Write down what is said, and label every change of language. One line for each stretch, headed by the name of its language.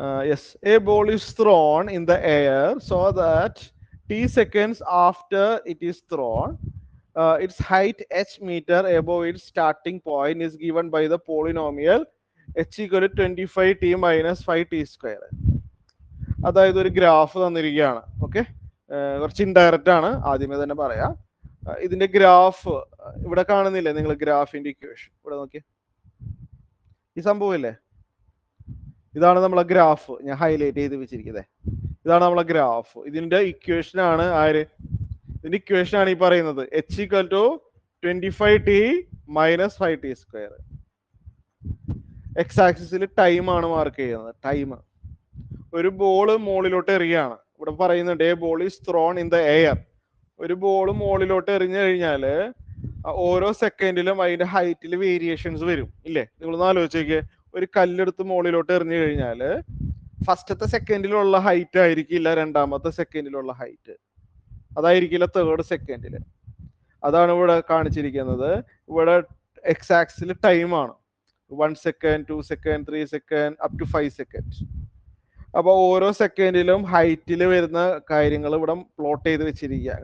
English: Yes, a ball is thrown in the air so that t seconds after it is thrown, its height h meter above its starting point is given by the polynomial h equal to 25t minus 5t square.
Malayalam: അതായത് ഒരു graph തന്നിരിക്കുകയാണ്. Okay, കുറച്ച് indirect ആണ്, ആദ്യമേ തന്നെ പറയാം. ഇതിന്റെ graph ഇവിടെ കാണുന്നില്ലേ നിങ്ങൾ? ഗ്രാഫിന്റെ ഇക്വേഷൻ ഇവിടെ നോക്കിയേ. ഈ സംഭവം ഇല്ലേ? ഇതാണ് നമ്മളെ ഗ്രാഫ്. ഞാൻ ഹൈലൈറ്റ് ചെയ്ത് വെച്ചിരിക്കുന്നത്. ഇതാണ് നമ്മളെ ഗ്രാഫ്. ഇതിന്റെ ഇക്വേഷൻ ആണ് ആര്? ഇതിന്റെ ഇക്വേഷൻ ആണ് ഈ പറയുന്നത്
English: h equal to 25t minus 5t square.
Malayalam: X ആക്സിസിൽ ടൈം ആണ് മാർക്ക് ചെയ്യുന്നത്. ടൈം. ഒരു ബോള് മോളിലോട്ട് എറിയാണ്. ഇവിടെ പറയുന്നുണ്ട്
English: A ball is thrown in the air.
Malayalam: ഒരു ബോള് മോളിലോട്ട് എറിഞ്ഞു കഴിഞ്ഞാല് ഓരോ സെക്കൻഡിലും അതിന്റെ ഹൈറ്റിൽ വേരിയേഷൻസ് വരും ഇല്ലേ? നിങ്ങളൊന്ന് ആലോചിച്ചേക്ക്. ഒരു കല്ലെടുത്ത് മോളിലോട്ട് എറിഞ്ഞു കഴിഞ്ഞാല് ഫസ്റ്റത്തെ സെക്കൻഡിലുള്ള ഹൈറ്റ് ആയിരിക്കില്ല രണ്ടാമത്തെ സെക്കൻഡിലുള്ള ഹൈറ്റ്, അതായിരിക്കില്ല തേർഡ് സെക്കൻഡില്. അതാണ് ഇവിടെ കാണിച്ചിരിക്കുന്നത്. ഇവിടെ എക്സ് ആക്സിൽ ടൈം ആണ്.
English: 1 second, 2 second, 3 second, up to 5 seconds.
Malayalam: അപ്പൊ ഓരോ സെക്കൻഡിലും ഹൈറ്റിൽ വരുന്ന കാര്യങ്ങൾ ഇവിടെ പ്ലോട്ട് ചെയ്ത് വെച്ചിരിക്കുക.